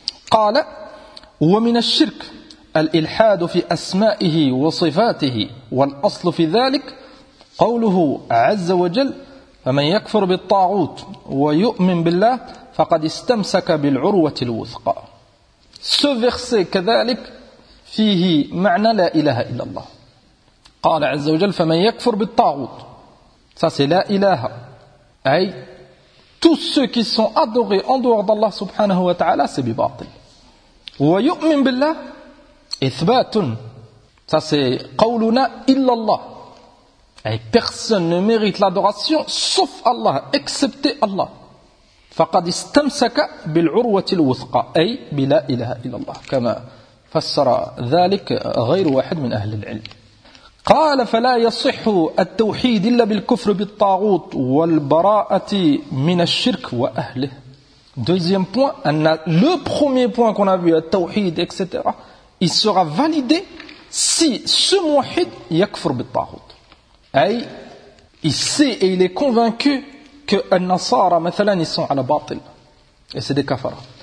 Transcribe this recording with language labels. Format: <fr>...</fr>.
<ar>قال ومن الشرك الإلحاد في أسمائه وصفاته والأصل في ذلك قوله عز وجل فمن يكفر بالطاغوت ويؤمن بالله فقد استمسك بالعروة الوثقى.</ar> <fr>Ce verset</fr> <ar>كذلك فيه معنى لا إله إلا الله. قال عز وجل فمن يكفر بالطاغوت.</ar> <fr>Ça c'est</fr> <ar>لا إله.</ar> <fr>أي tous ceux qui sont adorés en dehors d'Allah سبحانه وتعالى c'est بباطل.</fr> <ar>ويؤمن بالله إثبات.</ar> <fr>Ça c'est</fr> <ar>قولنا إلا الله.</ar> <fr>Et personne ne mérite l'adoration sauf Allah, excepté Allah.</fr> <ar>فَقَدْ إِسْتَمْسَكَ بِالْعُرْوَةِ الْوُثْقَى أي بِلَا إِلَهَ إِلَّا اللَّهِ كَمَا فَسَّرَ ذَلِكَ غَيْرُ وَاحِدٍ مِنْ أَهْلِ الْعِلْمِ. قال فلا يصح التوحيد إلا بالكفر بالطاغوت والبراءة من الشرك وأهله.</ar> <fr>Deuxième point, le premier point qu'on a vu, التوحيد, etc., il sera validé si ce موحد</fr> <ar>يكفر بالطاغوت.</ar> <fr>أي, il sait et il est convaincu que النصارى مثلا ils sont à la باطل. Et c'est des kafara.</fr>